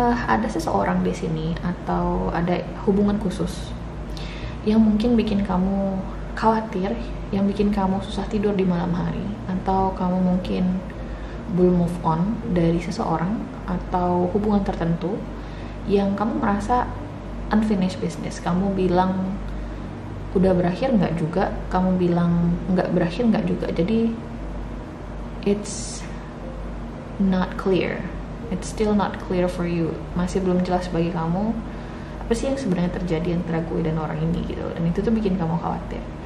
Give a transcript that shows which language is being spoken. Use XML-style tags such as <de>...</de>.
<id>Ada seseorang di sini atau ada hubungan khusus yang mungkin bikin kamu khawatir, yang bikin kamu susah tidur di malam hari, atau kamu mungkin belum move on dari seseorang atau hubungan tertentu yang kamu merasa</id> <en>unfinished business.</en> <id>Kamu bilang udah berakhir nggak juga, kamu bilang nggak berakhir nggak juga. Jadi</id> <en>it's not clear, it's still not clear for you.</en> <id>Masih belum jelas bagi kamu apa sih yang sebenarnya terjadi antara gue dan orang ini gitu, dan itu tuh bikin kamu khawatir.</id>